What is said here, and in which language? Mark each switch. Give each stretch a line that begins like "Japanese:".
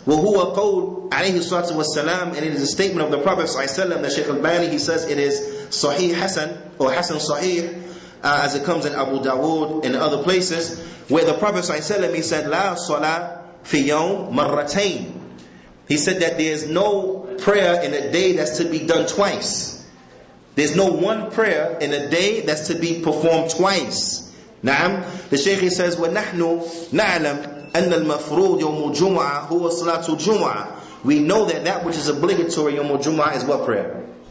Arabic: وَهُوَ قَوْلُ عَلَيْهِ الصَّلَاةُ وَالسَّلَامُ,
English: and it is a statement of the Prophet ﷺ, that Shaykh al-Bani, he says it is Sahih Hasan, or Hasan Sahih, as it comes in Abu Dawood and other places, where the Prophet ﷺ, he said,
Arabic: لَا صَلَاةَ فِي يَوْمٍ مَرَّتَيْنِ.
English: He said that there is no prayer in a day that's to be done twice. There's no one prayer in a day that's to be performed twice.
Arabic: Naam.
English: The Shaykh, he says,
Arabic: وَنَحْنُ نَعْلَمْ أَنَّ الْمَفْرُودِ يَوْمُ الْجُمْعَةِ هُوَ صَلَاةُ الْجُمْعَةِ.
English: We know that which is obligatory Yawm al-Jum'ah is what prayer?